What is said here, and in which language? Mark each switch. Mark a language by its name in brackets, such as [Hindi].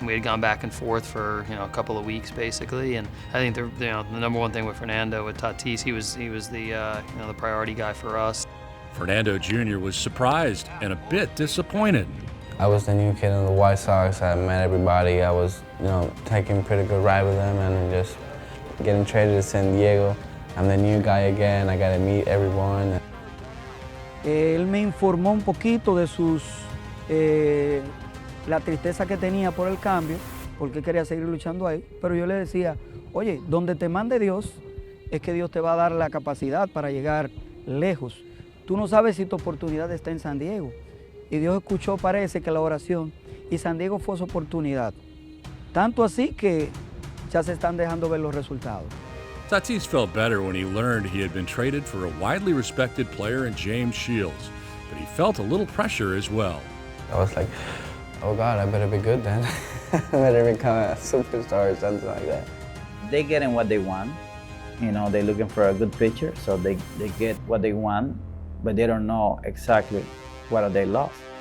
[English] We had gone back and forth for, you know, a couple of weeks basically. And I think the number one thing with Fernando, with Tatis, he was the you know, the priority guy for us. Fernando Jr. was surprised and a bit disappointed. I was the new kid in the White Sox. I met everybody. I was, you know, taking a pretty good ride with them and just getting traded to San Diego. I'm the new guy again. I got to meet everyone. [Spanish] Él me informó un poquito de la tristeza que tenía por el cambio, porque quería seguir luchando ahí. Pero yo le decía, oye, donde te mande Dios, es que Dios te va a dar la capacidad para llegar lejos. Tú no sabes si tu oportunidad está en San Diego. Y Dios escuchó, parece que la oración, y San Diego fue su oportunidad. Tanto así que ya se están dejando ver los resultados. [English] Tatis felt better when he learned he had been traded for a widely respected player in James Shields. but he felt a little pressure as well. I was like, oh God, I better be good then. I better become a superstar or something like that. They getting what they want. You know, they're looking for a good pitcher, so they get what they want, but they don't know exactly what they lost.